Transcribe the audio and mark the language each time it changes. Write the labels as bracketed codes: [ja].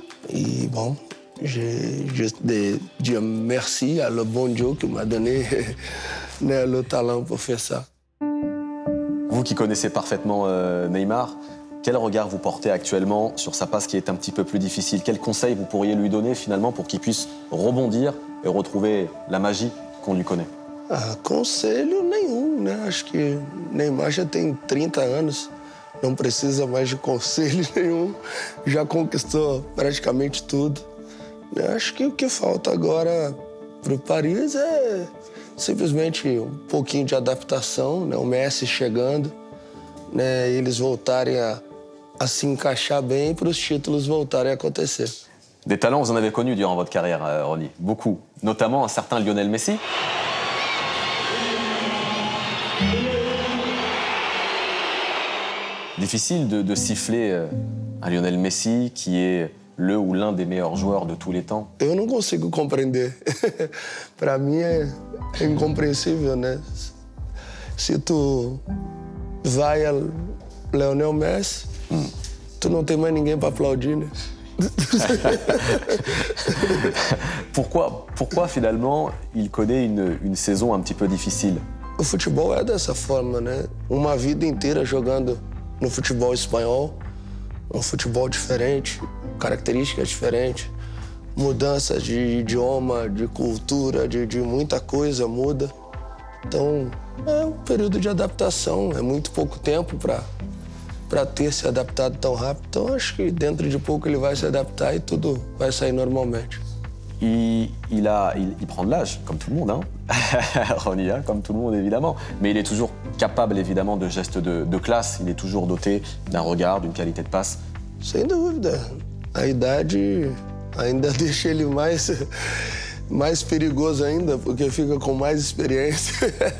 [fr] Et bon, j'ai juste de dire merci à le bon Dieu qui m'a donné le talent pour faire ça. Vous qui connaissez parfaitement Neymar, quel regard vous portez actuellement sur sa passe qui est un petit peu plus difficile? Quel conseil vous pourriez lui donner finalement pour qu'il puisse rebondir et retrouver la magie qu'on lui connaît? [pt] Conselho nenhum, né? Acho que Neymar já tem 30 anos, não precisa mais de conselho nenhum, já conquistou praticamente tudo. Acho que o que falta agora para o Paris é simplesmente um pouquinho de adaptação, né? O Messi chegando, né? Eles voltarem a se encaixar bem para os títulos voltarem a acontecer. [fr] Des talents, vous en avez connu durant votre carrière, Ronny, beaucoup, notamment un certain Lionel Messi. Difficile de siffler un Lionel Messi qui est le ou l'un des meilleurs joueurs de tous les temps. [pt] Eu não consigo compreender. Para mim é incompreensível, né? Se tu vai a Lionel Messi, tu não tem mais ninguém para aplaudir, né? [fr] Pourquoi finalement il connaît une saison un petit peu difficile? [pt] O futebol é dessa forma, né? Uma vida inteira jogando no futebol espanhol, um futebol diferente, características diferentes, mudanças de idioma, de cultura, de muita coisa muda. Então, é um período de adaptação, é muito pouco tempo para ter se adaptado tão rápido. Então, acho que dentro de pouco ele vai se adaptar e tudo vai sair normalmente. [fr] Il prend de l'âge, comme tout le monde, hein. Ronny, hein, comme tout le monde évidemment. Mais il est toujours capable évidemment de gestes de classe, il est toujours doté d'un regard, d'une qualité de passe. [pt] Sem dúvida. A idade ainda deixa ele mais perigoso ainda, porque fica com mais experiência.